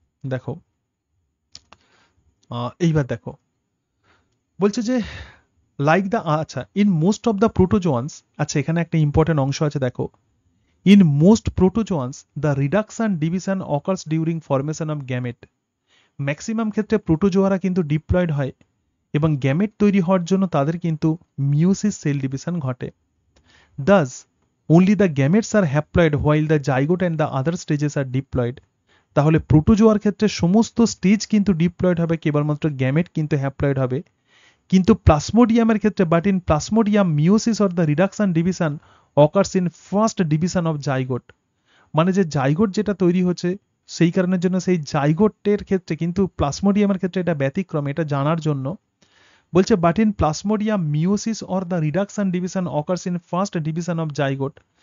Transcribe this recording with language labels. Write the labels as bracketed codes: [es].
[bn] দেখো এইবার দেখো বলছে যে [en] like the, আচ্ছা, in most of the protozoans, [bn] আচ্ছা এখানে একটা ইম্পর্টেন্ট অংশ আছে দেখো, [en] In most protozoans the reduction division occurs during formation of gamete. [bn] Maximum ক্ষেত্রে প্রোটোজোয়ারা কিন্তু ডিপ্লয়েড হয় এবং গ্যামেট তৈরি হওয়ার জন্য তাদের কিন্তু মিওসিস সেল ডিভিশন ঘটে। [en] Thus, only the gametes are haploid while the zygote and the other stages are diploid. [bn] তাহলে প্রোটোজোয়ার ক্ষেত্রে সমস্ত স্টেজ কিন্তু ডিপ্লয়েড হবে, কেবলমাত্র গ্যামেট কিন্তু হ্যাপ্লয়েড হবে। কিন্তু প্লাসমোডিয়ামের ক্ষেত্রে, [en] But in plasmodium meiosis or the reduction division occurs in first division of zygote. [bn] মানে যে জাইগোট যেটা তৈরি হচ্ছে সেই কারণের জন্য সেই জাইগোটের ক্ষেত্রে, কিন্তু প্লাসমোডিয়ামের ক্ষেত্রে এটা ব্যতিক্রম, এটা জানার জন্য বলছে, [en] But in plasmodium meiosis or the reduction division occurs in first division of zygote.